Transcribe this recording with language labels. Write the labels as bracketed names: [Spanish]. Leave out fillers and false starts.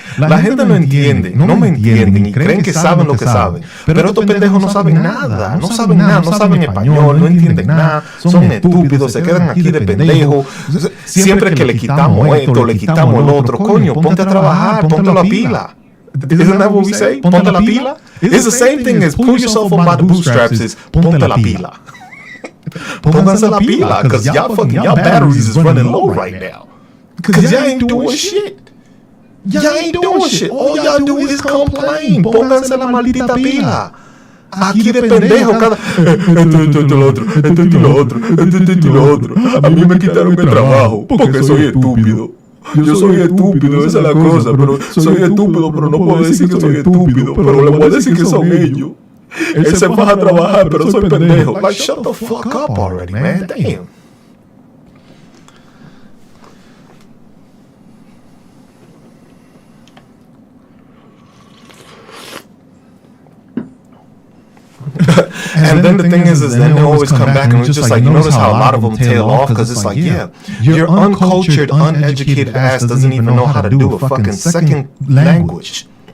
[Spanish] La gente no entiende, no me entienden y creen que saben lo que saben. Pero estos pendejos no saben nada. No saben nada, no saben español, no entienden nada. Son estúpidos, se quedan aquí de pendejos. Siempre que le quitamos esto, le quitamos lo otro. Coño, ponte a trabajar, ponte la pila. [English] Isn't that what we say? [Spanish] Ponte la pila. [English] It's the same thing as pull yourself up by the bootstraps is [Spanish] ponte la pila. Pónganse la pila, [English] because y'all batteries is running low right now. Because y'all ain't doing shit. Y'all ain't doing shit. All y'all do is complain. [Spanish] Pónganse la maldita pila. Aquí de pendejo cada... Esto y lo otro. Esto y lo otro. Esto y lo otro. A mí me quitaron el trabajo porque soy estúpido. Yo soy estúpido, esa es la cosa. Pero soy estúpido, pero no puedo decir que soy estúpido. Pero le voy a decir que son ellos. Él se va a trabajar, pero soy pendejo. [English] Like, shut the fuck up already, man. Damn. And then the thing is then they always come back and it's just like, you notice how a lot of them tail off because it's like, yeah, your uncultured, uneducated ass doesn't even know how to do a fucking second language.